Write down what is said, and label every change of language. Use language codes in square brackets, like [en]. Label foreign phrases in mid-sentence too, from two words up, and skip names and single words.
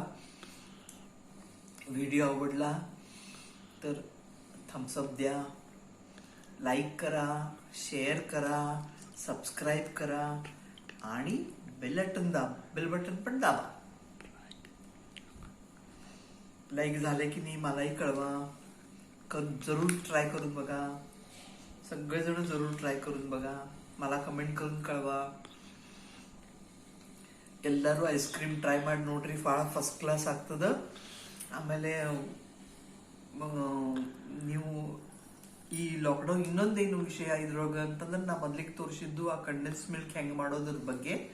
[mr] व्हिडिओ आवडला तर थम्सअप द्या, लाईक करा, शेअर करा, सबस्क्राईब करा आणि [en] bell button [mr] पण दाबा. लाईक झाले की नाही मलाही कळवा. जरूर ट्राय करून बघा. सगळेजण जरूर ट्राय करून बघा. मला कमेंट करून कळवा. [kn] ಎಲ್ಲರೂ [en] ice cream [kn] ಟ್ರೈ ಮಾಡಿ ನೋಡ್ರಿ. ಭಾಳ [en] first class [kn] ಆಗ್ತದ. ಆಮೇಲೆ ನೀವು ಈ ಲಾಕ್ಡೌನ್ ಇನ್ನೊಂದೇನು ವಿಷಯ ಇದ್ರೊಳಗ ಅಂತಂದ್ರೆ ನಾ ಮೊದ್ಲಿಗೆ ತೋರಿಸಿದ್ದು ಆ [en] condensed milk [kn] ಹೆಂಗ್ ಮಾಡೋದ್ರ ಬಗ್ಗೆ.